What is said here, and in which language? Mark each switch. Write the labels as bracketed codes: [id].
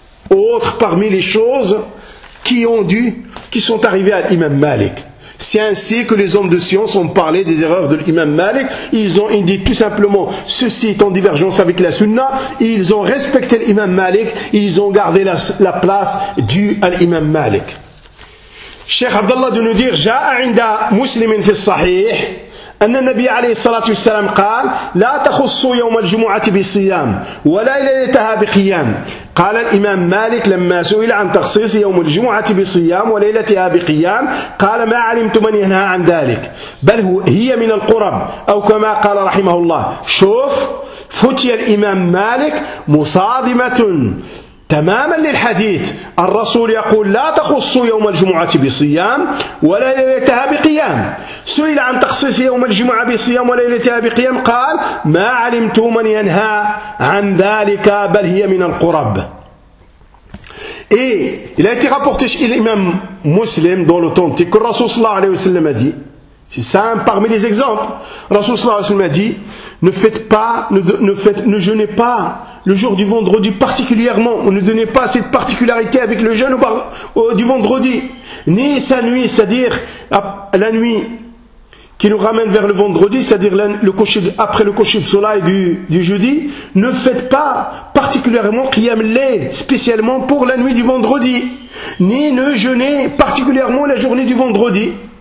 [fr] Autre parmi les choses qui sont arrivées à l'imam Malik. C'est ainsi que les hommes de science ont parlé des erreurs de l'imam Malik. Ils ont dit tout simplement, ceci est en divergence avec la sunna. Ils ont respecté l'imam Malik. Ils ont gardé la place due à l'imam Malik. Cheikh Abdallah de nous dire, [ar] « J'a'a inda muslimin fi sahih, anna nabi alayhi salatu salam qal, la takhussu yawm al-jumu'ati bi siyam, wa la ilaytaha bi qiyam. » قال الإمام مالك لما سئل عن تخصيص يوم الجمعة بصيام وليلتها بقيام قال ما علمت من ينهى عن ذلك بل هي من القرب أو كما قال رحمه الله شوف فتي الإمام مالك مصادمة تماما للحديث الرسول يقول لا تخصوا يوم الجمعة بصيام ولا ليلتها بقيام سئل عن تخصيص يوم الجمعة بصيام وليلتها بقيام قال ما علمت من ينهى عن ذلك بل هي من القرب [fr] Et il a été rapporté chez l'imam muslim dans l'authentique que le Rasoul sallallahu alayhi wa sallam a dit C'est ça parmi les exemples. Le Rasoul sallallahu alayhi wa sallam a dit ne jeûnez pas le jour du vendredi particulièrement, on ne donnait pas cette particularité avec le jeûne du vendredi, ni sa nuit, c'est-à-dire la nuit qui nous ramène vers le vendredi, c'est-à-dire après le coucher de soleil du jeudi, ne faites pas particulièrement qiyam al-layl, spécialement pour la nuit du vendredi, ni ne jeûnez particulièrement la journée du vendredi.